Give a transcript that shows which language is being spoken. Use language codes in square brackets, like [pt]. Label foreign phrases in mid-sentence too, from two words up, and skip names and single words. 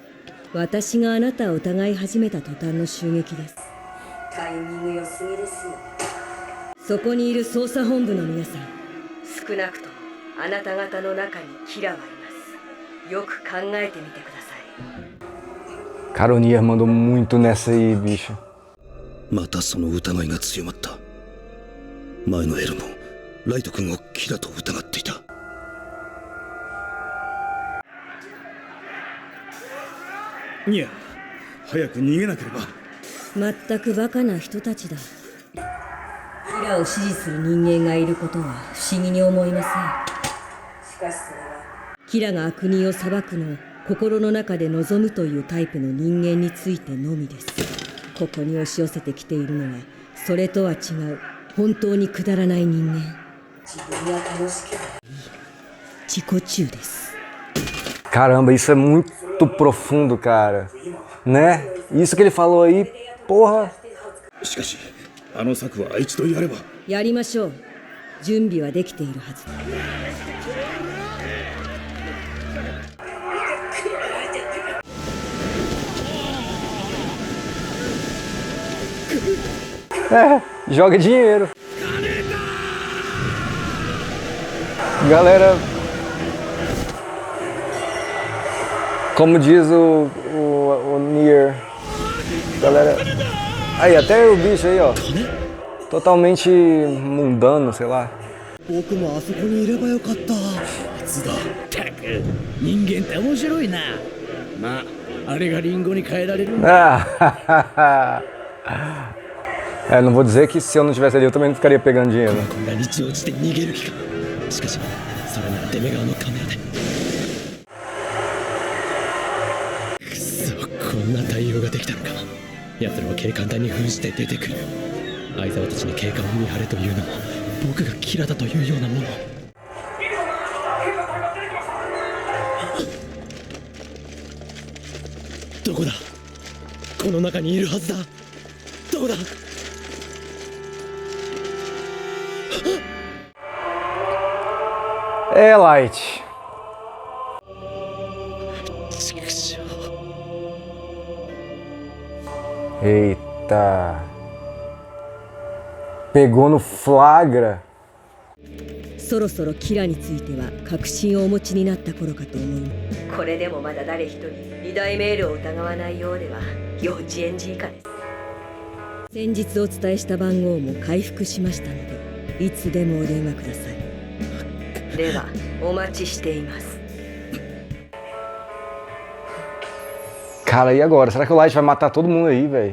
[ja] 私があなたを疑い始めた途端の襲撃です。タイミング良すぎですよ。そこにいる捜査本部の皆さん、少なくともあなた方の中にキラはいます。よく考えてみてください。 [pt] Cara, o Nier mandou muito nessa aí, bicho. [ja] またその疑いが強まった。前のエルもライト君をキラと疑っていた。ニア、早く逃げなければ。まったくバカな人たちだ。キラを支持する人間がいることは不思議に思いません。しかしそれはキラが悪人を裁くのを心の中で望むというタイプの人間についてのみです。ここに押し寄せてきているのはそれとは違う本当にくだらない人間。自分は楽しければいい。自己中です。 [pt] Caramba, isso é muito profundo, cara. Né? Isso que ele falou aí, porra. [ja] しかし、あの策は一度やれば。やりましょう。準備はできているはずだ。 [pt] Joga dinheiro. Galera, como diz o Nier, galera, aí até o bicho aí, ó, totalmente mundano, sei lá. [ja] 僕もあそこにいればよかった。つだ。たく、人間って面白いな。まあ、あれがリンゴに変えられるんだ。 [pt] Não vou dizer que se eu não tivesse ali eu também não ficaria pegando dinheiro. [ja] が日落ちて逃げる気か。しかし、それならデメ側のカメラで。くそ、こんな対応ができたのか。奴らは警官隊に扮して出てくる。相沢たちに警官を見張れというのも、僕がキラだというようなもの。どこだ？この中にいるはずだ。どこだ？ Light. 畜生。 [pt] Eita. Pegou no flagra. [ja] そろそろキラについては確信をお持ちになった頃かと思います。これでもまだ誰一人二大メールを疑わないようでは幼稚園児以下です。先日お伝えした番号も回復しましたので、いつでもお電話ください。ではお待ちしています。 [pt] Cara, e agora? Será que o Light vai matar todo mundo aí, velho?